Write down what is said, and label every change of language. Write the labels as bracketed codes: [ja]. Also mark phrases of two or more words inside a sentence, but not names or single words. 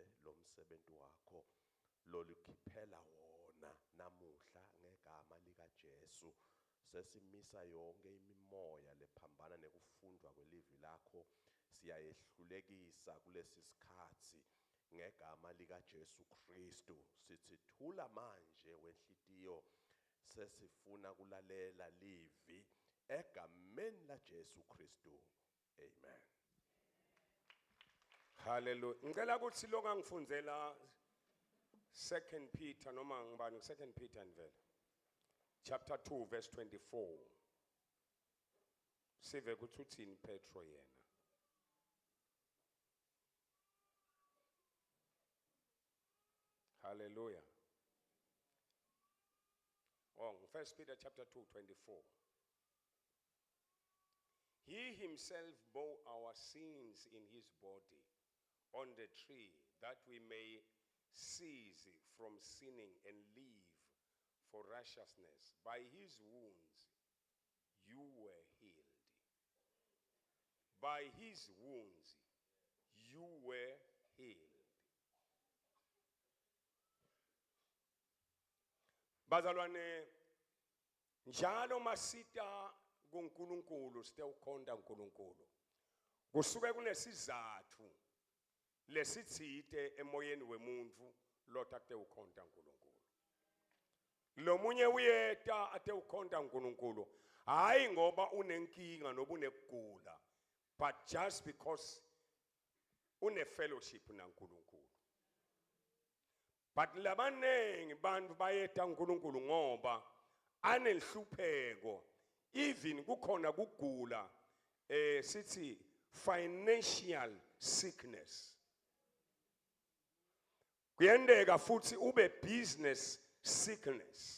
[zu] lomsebenzi wakho lolikhiphela wona namuhla ngegama lika Jesu sesimisa yonke imimoya lephambana nekufundwa kwelivi lakho siyayehlulekisa kulesi sikhathi ngegama lika Jesu Kristu sithi thula manje wenhlitiyo sesifuna kulalela livi egameni la Jesu Kristu amen hallelujah ngicela ukuthi lokho angifundzela 2 Peter noma ngibani 2 Peter nivele [en] chapter 2 verse 24 [zu] sive ukuthi uthini Petro yena hallelujah 1 Peter [en] chapter 2 24 he himself bore our sins in his body on the tree that we may cease from sinning and live for righteousness by his wounds you were healed by his wounds you were healed. [ss] Bazalwane, njalo masita kuNkulunkulu sitewukhonda uNkulunkulu. Kusuke kunesizathu lesitsite emoyeni wemuntu lota ate ukhonda uNkulunkulu. Lo munye uyeta ate ukhonda uNkulunkulu hayi ngoba unenkinga noba unekugula, [en] but just because une fellowship naNkulunkulu. [ss] But labanengi bantu bayeta uNkulunkulu ngoba anenhlupheko, even kukhona kugula sithi [en] financial sickness. [ss] Kuyendeka futhi ube [en] business sickness.